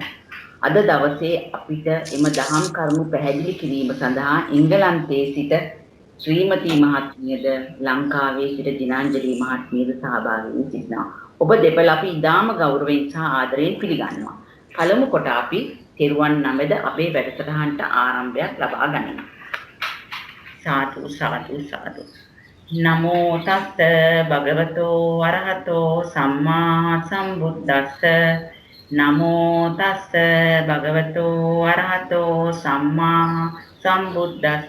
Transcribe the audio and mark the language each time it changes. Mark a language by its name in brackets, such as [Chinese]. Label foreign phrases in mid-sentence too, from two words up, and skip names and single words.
[Sinhala] අද දවසේ අපිට එම දහම් කරුණු පැහැදිලි කිරීම සඳහා එංගලන්තයේ සිට ශ්‍රීමති මහත්මියද ලංකාවේ සිට දිනාංජලි මහත්මියද සහභාගී වී සිටිනවා. ඔබ දෙපළ අපි ඉතාම ගෞරවයෙන් සහ ආදරයෙන් පිළිගන්නවා. පළමු කොට අපි තෙරුවන් නමද අපේ වැඩසටහනට ආරම්භයක් ලබා ගනිමු. සාදු සාදු සාදු. [Pali] නමෝ තස්ස භගවතෝ අරහතෝ සම්මා සම්බුද්දස්ස. නමෝ තස්ස භගවතෝ අරහතෝ සම්මා සම්බුද්දස්ස.